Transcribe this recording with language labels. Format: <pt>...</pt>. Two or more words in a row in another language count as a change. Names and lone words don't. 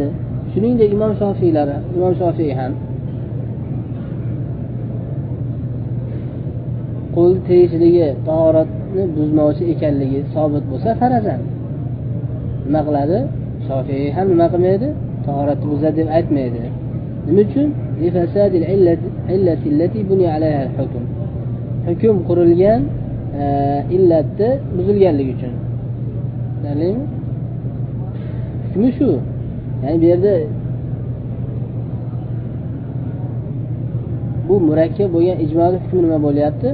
<uz>Shuningdek Imom Shofiy ham qo'l tegishligi tahoratni buzmovchi ekanligi sabit bo'lsa farazan. nima qiladi? Shofiy ham nima qilmaydi? Tahoratni buzadi deb aytmaydi. Nima uchun?</uz> <ar>لفساد العلة التي بني عليها الحكم.</ar> <uz>Hukm qurilgan illatni buzilganligi uchun. Ta'lim hukmi shu. Ya'ni bu yerda bu murakkab bo'lgan ijmoning hukmi nima bo'lyapti?</uz>